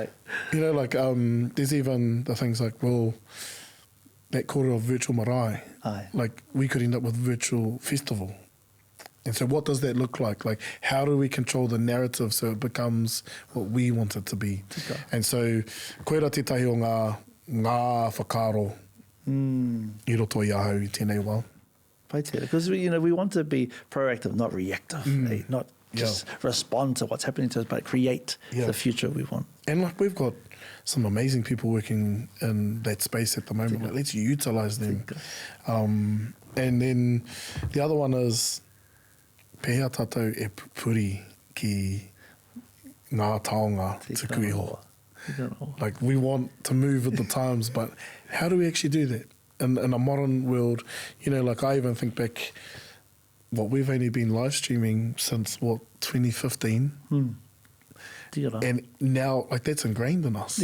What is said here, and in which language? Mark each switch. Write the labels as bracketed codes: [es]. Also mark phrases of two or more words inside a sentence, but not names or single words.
[en] You know, like there's even the things like, well, that quarter of virtual marae. Aye. Like, we could end up with virtual festival. And so what does that look like? Like, how do we control the narrative so it becomes what we want it to be? Tika. And so, [mi] koera te tahi o ngā whakaro I roto i ahau I tēnei wā. [en] Because we want to be proactive, not reactive. Not just respond to what's happening to us, but create the future we want. And like, we've got some amazing people working in that space at the moment. Like, let's utilise them. And then the other one is [mi] pēhea tātou e puri ki ngā taonga tuku iho. [en] Like, we want to move with the times, but how do we actually do that? In a modern world, you know, like, I even think back, we've only been live streaming since, 2015? And now, like, that's ingrained in us.